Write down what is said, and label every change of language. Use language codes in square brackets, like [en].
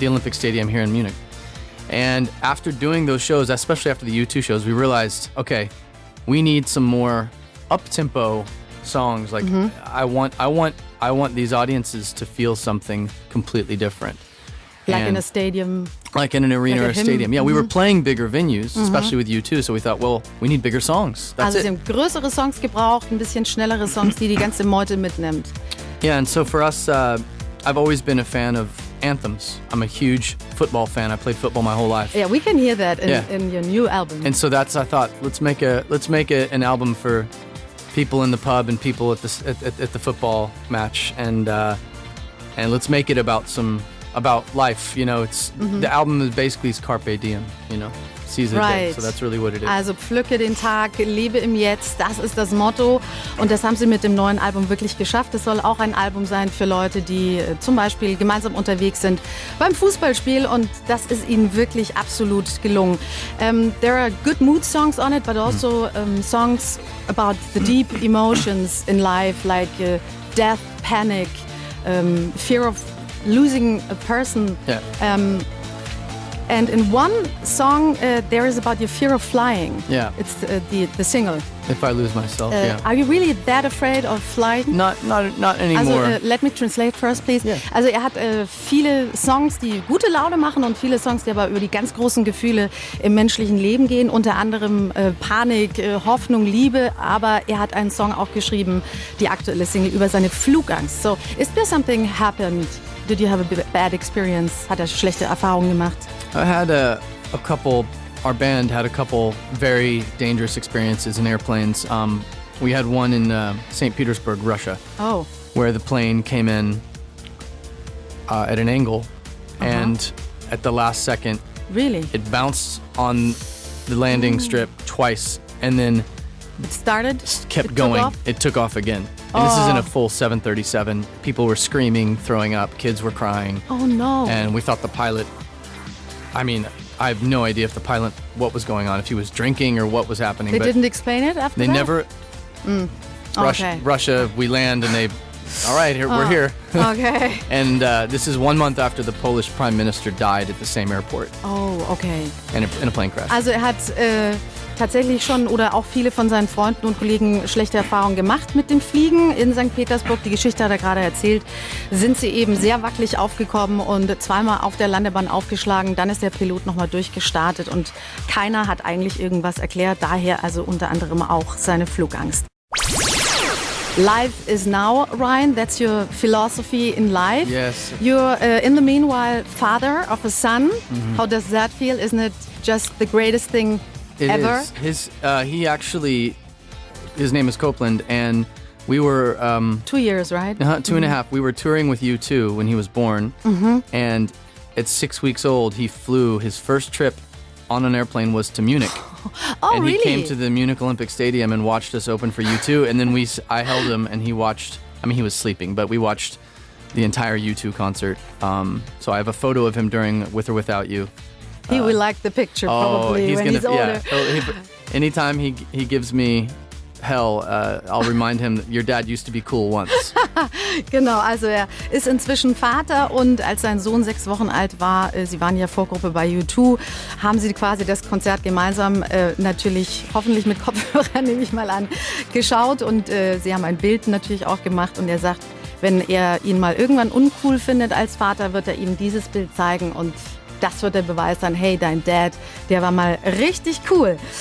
[en] the Olympic Stadium here in Munich. And after doing those shows, especially after the U2 shows, we realized, okay, we need some more up-tempo songs. Like I want these audiences to feel something completely different. Like in a stadium. Like in an arena or a stadium. Yeah, we were playing bigger venues, especially with U2, so we thought, well, we need bigger songs. That's [de] also sie haben größere Songs gebraucht, ein bisschen schnellere Songs, die ganze Meute mitnimmt. [en] Yeah, and so for us, I've always been a fan of anthems. I'm a huge football fan. I played football my whole life. Yeah, we can hear that in your new album. And so I thought, let's make an album for people in the pub and people at the football match, and let's make it about some about life. You know, it's the album is basically carpe diem. You know, seize the day. So that's really what it is. [de] Also pflücke den Tag, lebe im Jetzt. Das ist das Motto. Und das haben sie mit dem neuen Album wirklich geschafft. Es soll auch ein Album sein für Leute, die zum Beispiel gemeinsam unterwegs sind beim Fußballspiel. Und das ist ihnen wirklich absolut gelungen. [en] There are good mood songs on it, but also songs about the deep emotions in life, like death, panic, fear of losing a person. Yeah. And in one song, there is about your fear of flying. Yeah. It's the single. If I lose myself, yeah. Are you really that afraid of flying? Not anymore. Also, let me translate first, please. Yeah. [de] Also er hat viele Songs, die gute Laune machen und viele Songs, die aber über die ganz großen Gefühle im menschlichen Leben gehen. Unter anderem Panik, Hoffnung, Liebe. Aber er hat einen Song auch geschrieben, die aktuelle Single, über seine Flugangst. [en] So, is there something happened? Did you have a bad experience? [de] Hat er schlechte Erfahrungen gemacht? [en] I had a couple. Our band had a couple very dangerous experiences in airplanes. We had one in St. Petersburg, Russia, where the plane came in at an angle, and at the last second, it bounced on the landing strip twice, and then it started, kept going. It took off again. And this is in a full 737. People were screaming, throwing up, kids were crying. Oh no. And we thought the pilot, I mean, I have no idea if the pilot, what was going on, if he was drinking or what was happening. They didn't explain it after that? They never, Russia, we land and they, all right, we're here. Okay. And this is 1 month after the Polish Prime Minister died at the same airport. Oh, okay. In a plane crash. [de] Also er hat tatsächlich schon oder auch viele von seinen Freunden und Kollegen schlechte Erfahrungen gemacht mit dem Fliegen in St. Petersburg. Die Geschichte hat er gerade erzählt. Sind sie eben sehr wackelig aufgekommen und zweimal auf der Landebahn aufgeschlagen. Dann ist der Pilot nochmal durchgestartet und keiner hat eigentlich irgendwas erklärt. Daher also unter anderem auch seine Flugangst. [en] Life is now, Ryan. That's your philosophy in life. Yes. You're, in the meanwhile, father of a son. How does that feel? Isn't it just the greatest thing ever? It is. His name is Copeland, and we were 2 years, right? 2.5. We were touring with U2 when he was born, and at 6 weeks old, he flew. His first trip on an airplane was to Munich. Oh, and really? he came to the Munich Olympic Stadium and watched us open for U2, and then I held him, and he watched. I mean, he was sleeping, but we watched the entire U2 concert. So I have a photo of him during With or Without You. He will like the picture probably when he's older. Yeah. Anytime he gives me hell, I'll remind him that your dad used to be cool once. [de] Genau, also er ist inzwischen Vater und als sein Sohn 6 Wochen alt war, sie waren ja Vorgruppe bei U2, haben sie quasi das Konzert gemeinsam natürlich, hoffentlich mit Kopfhörern nehme ich mal an, geschaut und sie haben ein Bild natürlich auch gemacht und er sagt, wenn er ihn mal irgendwann uncool findet als Vater, wird er ihm dieses Bild zeigen und das wird der Beweis sein, hey, dein Dad, der war mal richtig cool.